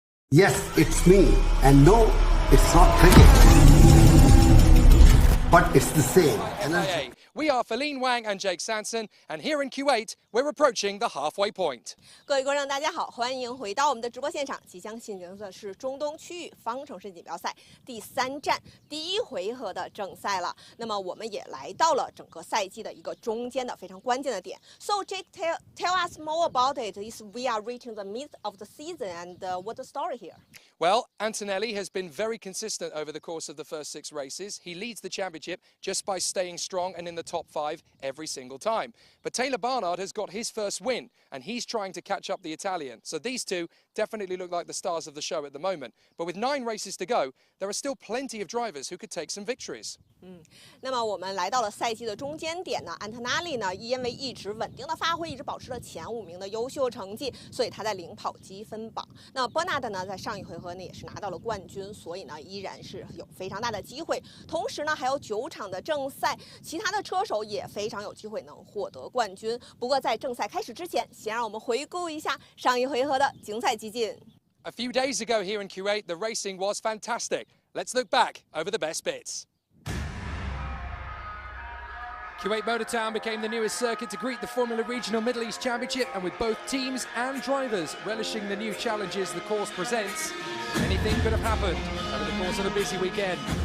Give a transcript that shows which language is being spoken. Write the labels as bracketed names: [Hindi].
[English] Yes, it's me. And no, it's not cricket. But it's the same energy. We are Feline Wang and Jake Sanson, and here in Kuwait, we're approaching the halfway point. [Chinese] 各位观众，大家好，欢迎回到我们的直播现场。即将进行的是中东区域方程式锦标赛第3站第1回合的正赛了。那么我们也来到了整个赛季的一个中间的非常关键的点。 [English] So Jake, tell us more about it. Is we are reaching the midst of the season, and what's the story here? Well, Antonelli has been very consistent over the course of the first 6 races. He leads the championship just by staying strong and in the top 5 every single time. But Taylor Barnard has got his first win, and he's trying to catch up the Italian. So these two definitely look like the stars of the show at the moment. But with 9 races to go, there are still plenty of drivers who could take some victories. [Chinese] 那么我们来到了赛季的中间点呢，安特纳利呢，因为一直稳定的发挥，一直保持了前5名的优秀成绩，所以他在领跑积分榜。那伯纳德呢，在上一回合呢也是拿到了冠军，所以呢依然是有非常大的机会。同时呢，还有9场的正赛，其他的车手也非常有机会能获得冠军。不过在正赛开始之前，先让我们回顾一下上一回合的精彩集锦。 [English] A few days ago here in Kuwait, the racing was fantastic. Let's look back over the best bits. Kuwait Motor Town became the newest circuit to greet the Formula Regional Middle East Championship, and with both teams and drivers relishing the new challenges the course presents, anything could have happened over the course of a busy weekend.